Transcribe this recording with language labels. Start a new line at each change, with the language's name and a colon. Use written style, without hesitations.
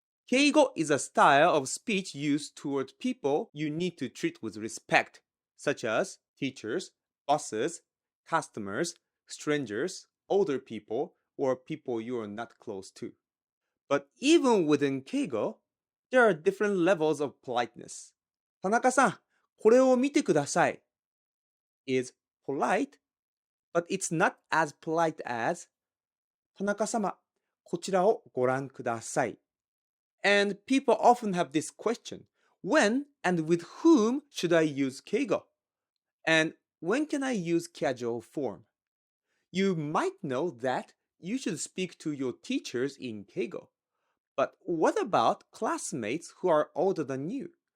English: Keigo is a style of speech used towards people you need to treat with respect, such as teachers, bosses, customers, strangers, older people, or people you are not close to. But even within keigo, there are different levels of politeness.
Japanese: 田中さん、これを見てください
English: is polite, but it's not as polite as
Japanese: 田中様、こちらをご覧ください.
English: And people often have this question: when and with whom should I use keigo? And when can I use casual form? You might know that you should speak to your teachers in keigo. But what about classmates who are older than you?